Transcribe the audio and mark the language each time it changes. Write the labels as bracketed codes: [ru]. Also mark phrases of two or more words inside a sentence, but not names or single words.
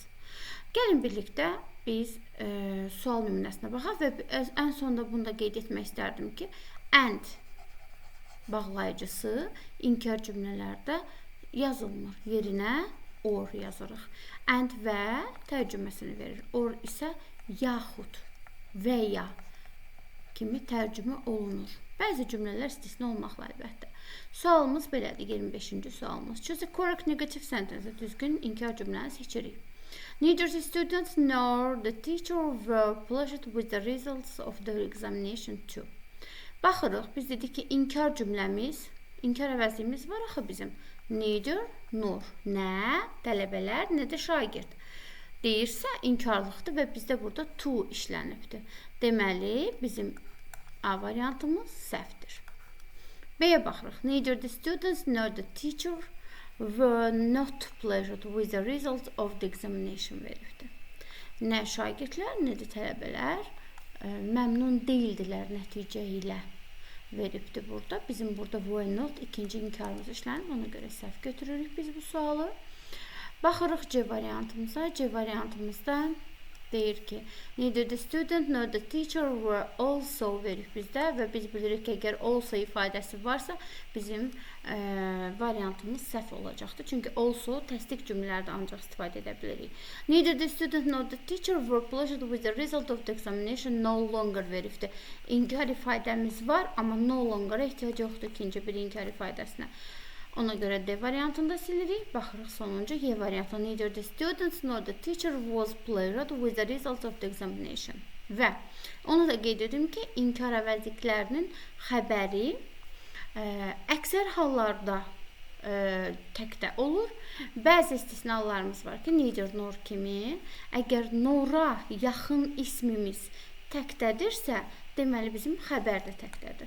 [az] Gəlin birlikdə biz sual nümunəsinə baxaq və ən sonda bunu da qeyd etmək istərdim ki, and bağlayıcısı inkar cümlələrdə yazılmır. Yerinə or yazırıq. And və tərcüməsini verir. Or isə yaxud və ya kimi tərcümə olunur. Bəzi cümlələr istisna olmaqla əlbəttə. Sualımız belədir, 25-ci sualımız. [en] Choose a correct negative sentence. [az] Düzgün inkar cümləni seçirik. [en] Neither the students nor the teacher were pleased with the results of the examination too. [az] Baxırıq, biz dedik ki, inkar cümləmiz, inkar əvəzliyimiz var axı bizim. [en] Neither, nor. [az] Nə tələbələr, nə də şagird. Deyirsə, inkarlıqdır və bizdə burada to işlənibdir. Deməli, bizim A variantımız səhvdir. B-yə baxırıq. [en] Neither the students nor the teacher were not pleased with the result of the examination veribdir. [az] Nə şagirdlər, nə də tələbələr məmnun deyildilər nəticə ilə veribdir burada. Bizim burada [en] were not [az] ikinci inkarımız işlənib. Ona görə səhv götürürük biz bu sualı. Baxırıq C variantımıza. C variantımızda deyir ki, [en] neither the student nor the teacher were also [az] verib bizdə və biz bilirik ki, əgər also ifadəsi varsa, bizim variantımız səhv olacaqdır. Çünki also təsdiq cümlələrdə ancaq istifadə edə bilirik. [en] Neither the student nor the teacher were pleased with the result of the examination no longer veribdir. [az] İnkar ifadəmiz var, amma [en] no longer [az] ehtiyac yoxdur ikinci bir inkar ifadəsinə. Ona görə D variantında silirik. Baxırıq sonuncu Y variantı. [en] Neither the students nor the teacher was pleased with the result of the examination. [az] Və onu da qeyd edim ki, inkar əvəzliklərinin xəbəri əksər hallarda təkdə olur. Bəzi istisnalarımız var ki, [en] neither nor [az] kimi. Əgər nora yaxın ismimiz təkdədirsə, deməli bizim xəbər də təkdədir.